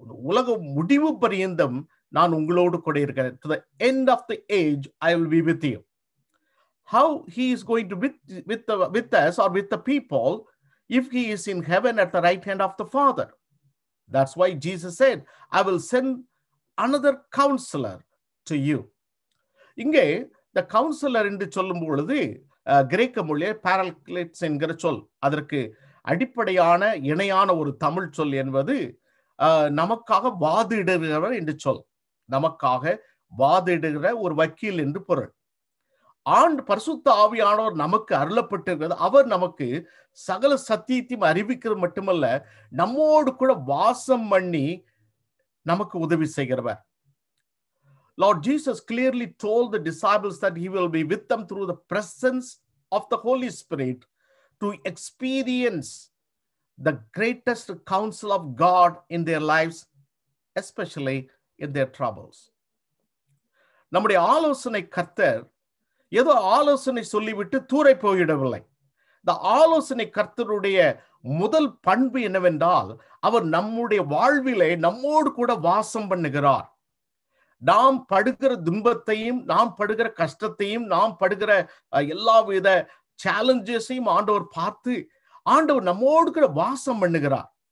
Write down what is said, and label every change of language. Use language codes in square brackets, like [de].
[ta] உலகம் முடிவு பரியந்தம் நான் உங்களோடு கூட இருக்கிறேன். [en] To the end of the age I will be with you. How he is going to be with us or with the people if he is in heaven at the right hand of the Father? That's why Jesus said, I will send another counselor to you. [ta] இங்கே the counselor என்று சொல்லும் பொழுது கிரேக்க மொழியில் பாரக்லேட்ஸ் என்கிற சொல், அதற்கு அடிப்படையான இணையான ஒரு தமிழ் சொல் என்பது நமக்காக வாதிடுகிறவர் என்று சொல். நமக்காக வாதிடுகிற ஒரு வக்கீல் என்று பொருள். பரிசுத்த ஆவியானவர் நமக்கு அருளப்பட்டிருக்கிறது. அவர் நமக்கு சகல சத்தியத்தையும் அறிவிக்கிறது மட்டுமல்ல, நம்மோடு கூட வாசம் பண்ணி நமக்கு உதவி செய்கிறவர். [en] Lord Jesus clearly told the disciples that he will be with them through the presence of the Holy Spirit to experience the greatest counsel of God in their lives, especially in their troubles. [ta] நம்முடைய ஆலோசனை கர்த்தர் ஏதோ ஆலோசனை சொல்லிவிட்டு தூரை போயிடவில்லை. இந்த ஆலோசனை கர்த்தருடைய முதல் பண்பு என்னவென்றால், அவர் நம்முடைய வாழ்விலே நம்மோடு கூட வாசம் பண்ணுகிறார். நாம் படுகிற துன்பத்தையும், நாம் படுகிற கஷ்டத்தையும், நாம் படுகிற எல்லா வித சேலஞ்சஸையும் ஆண்டவர் பார்த்து ஆண்டவர் நம்மோடு கூட வாசம் பண்ணுகிறார்.